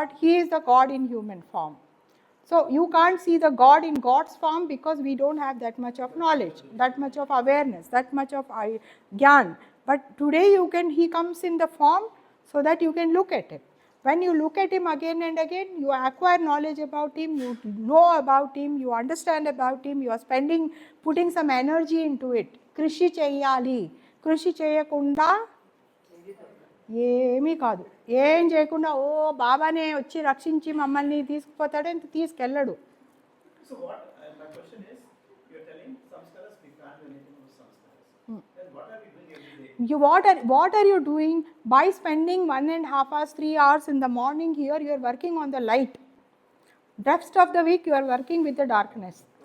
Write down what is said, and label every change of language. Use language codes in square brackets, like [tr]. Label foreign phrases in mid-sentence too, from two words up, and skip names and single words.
[en] He is the God in human form. So you can't see the God in God's form because we don't have that much of knowledge, that much of awareness, that much of Gyan. But today he comes in the form so that you can look at him. When you look at him again and again, you acquire knowledge about him, you know about him, you understand about him, you are putting some energy into it. [te] కృషి చేయాలి. కృషి చేయకుండా ఏమీ కాదు. ఏం చేయకుండా ఓ బాబానే వచ్చి రక్షించి మమ్మల్ని తీసుకుపోతాడంటే తీసుకెళ్ళడు. [en] So what, my question is, you're telling samskaras we can't do anything with samskaras. Then what are we doing every day? What are you doing by spending 1.5 hours, 3 hours in the morning here? You are working on the light. Rest of the week you are working with the darkness.